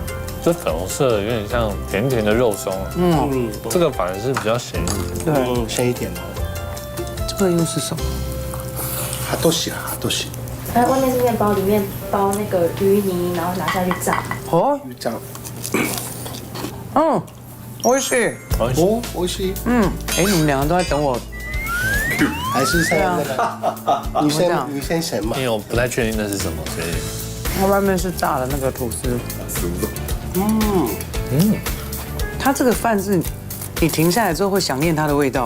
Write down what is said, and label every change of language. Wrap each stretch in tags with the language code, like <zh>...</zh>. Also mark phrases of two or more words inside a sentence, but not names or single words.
<zh>这粉红色的有点像甜甜的肉松。这个反而是比较咸一点。对，咸一点的。这个又是什么？哈多西。它外面是面包，里面包那个鱼泥，然后拿下去炸。鱼酱。</zh> <ja>美味しい。美味しい。</ja> <zh>哎，你们2个都在等我。还是像那个女生神嘛？因为我不太确定那是什么，所以。它外面是炸的那个吐司。它这个饭是，你停下来之后会想念它的味道。</zh>